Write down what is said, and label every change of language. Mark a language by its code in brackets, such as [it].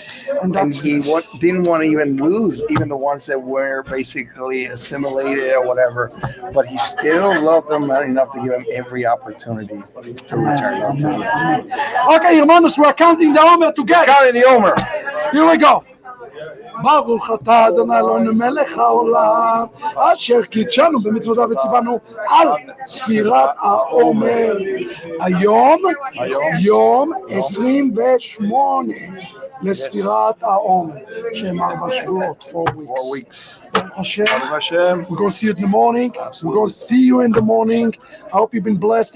[en] And that's He didn't want to even lose even the ones that were basically assimilated or whatever. But He still loved them enough to give them every opportunity to return unto Him. Okay, hermanos, we're counting the Omer together. Counting the Omer. Here we go. [he] ברוך אתה אדוני אלוהינו מלך העולם אשר קידשנו במצוותיו וציוונו על ספירת העומר. היום יום 28 לספירת העומר, שהם 4 שבועות, [en] 4 weeks. Baruch Hashem. We're going to see you in the morning. We're going to see you in the morning. I hope you've been blessed.